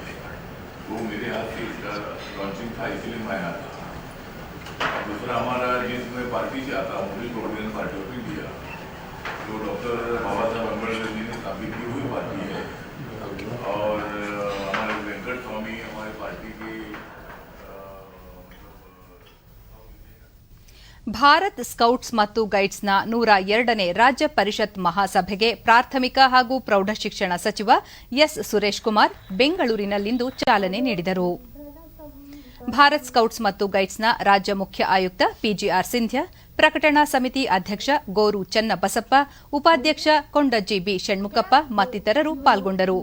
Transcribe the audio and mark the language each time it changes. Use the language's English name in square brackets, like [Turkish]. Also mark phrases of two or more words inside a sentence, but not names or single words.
[Hindi] तो मेरे हाथ से इसका लॉन्चिंग था, इसलिए मैं आया था. दूसरा हमारा जिसमें पार्टी से आता हूँ, प्रोविडेंट पार्टी ऑफ इंडिया, जो डॉक्टर बाबा साहब अम्बेडकर जी ने स्थापित की हुई पार्टी है. और हमारे वेंकट स्वामी हमारे पार्टी के [Kannada] ಭಾರತ್ ಸ್ಕೌಟ್ಸ್ ಮತ್ತು ಗೈಡ್ಸ್ನ 102ನೇ ರಾಜ್ಯ ಪರಿಷತ್ ಮಹಾಸಭೆಗೆ ಪ್ರಾಥಮಿಕ ಹಾಗೂ ಪ್ರೌಢಶಿಕ್ಷಣ ಸಚಿವ ಎಸ್ ಸುರೇಶ್ ಕುಮಾರ್ ಬೆಂಗಳೂರಿನಲ್ಲಿಂದು ಚಾಲನೆ ನೀಡಿದರು. ಭಾರತ್ ಸ್ಕೌಟ್ಸ್ ಮತ್ತು ಗೈಡ್ಸ್ನ ರಾಜ್ಯ ಮುಖ್ಯ ಆಯುಕ್ತ ಪಿಜಿಆರ್ ಸಿಂಧ್ಯಾ, ಪ್ರಕಟಣಾ ಸಮಿತಿ ಅಧ್ಯಕ್ಷ ಗೋರು ಚನ್ನಬಸಪ್ಪ, ಉಪಾಧ್ಯಕ್ಷ ಕೊಂಡಜ್ಜಿ ಬಿ ಷಣ್ಮುಖಪ್ಪ ಮತ್ತಿತರರು ಪಾಲ್ಗೊಂಡರು.